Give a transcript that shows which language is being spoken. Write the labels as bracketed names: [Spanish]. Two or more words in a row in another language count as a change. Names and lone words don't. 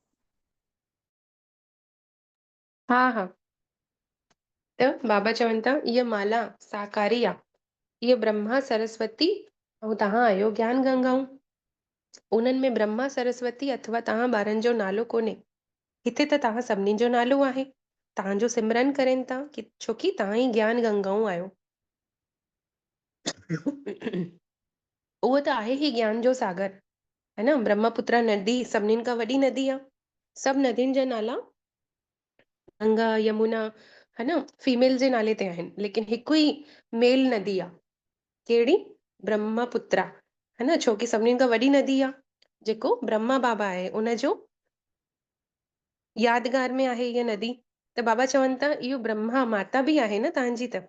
[Sindhi] हा हा। त बाबा चवनि था इहा माला साकारी आहे। इहा ब्रह्मा सरस्वती ऐं तव्हां आहियो ज्ञान गंगाऊं। उन्हनि में ब्रह्मा सरस्वती अथवा तव्हां ॿारनि जो नालो कोन्हे। हिते त तव्हां सभिनीनि जो नालो आहे। तव्हांजो सिमरन करनि था कि छोकी तव्हां ई ज्ञान गंगाऊं आहियो। उहो त आहे ई ज्ञान जो सागर। है न। ब्रह्मपुत्र नदी सभिनीनि खां वॾी नदी आहे। सभु नदियुनि जा नाला गंगा यमुना है न फीमेल जे नाले ते आहिनि लेकिन हिकु ई मेल नदी आहे। कहिड़ी? ब्रह्मपुत्रा। है न छोकी सभिनीनि खां वॾी नदी आहे। जेको ब्रह्मा बाबा आहे उनजो यादगार में आहे इहा नदी। त बाबा चवनि था इहो ब्रह्मा माता बि आहे न तव्हांजी त।